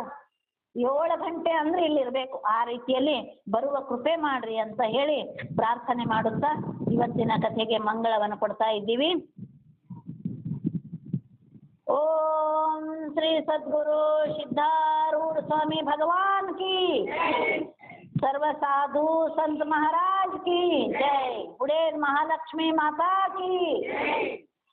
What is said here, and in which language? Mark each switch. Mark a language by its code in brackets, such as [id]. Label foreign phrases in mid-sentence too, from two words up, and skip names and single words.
[kn] 7 ಗಂಟೆ ಅಂದ್ರೆ ಇಲ್ಲಿ ಇರಬೇಕು. ಆ ರೀತಿಯಲ್ಲಿ ಬರುವ ಕೃಪೆ ಮಾಡ್ರಿ ಅಂತ ಹೇಳಿ ಪ್ರಾರ್ಥನೆ ಮಾಡುತ್ತಾ ಇವತ್ತಿನ ಕಥೆಗೆ ಮಂಗಳವನ್ನು ಕೊಡ್ತಾ ಇದ್ದೀವಿ. [hi] ಓಂ ಶ್ರೀ ಸದ್ಗುರು ಸಿದ್ಧಾರೂಢ ಸ್ವಾಮಿ ಭಗವಾನ್ की सर्व साधु संत महाराज की जय। बुढ़ेर महालक्ष्मी माता की।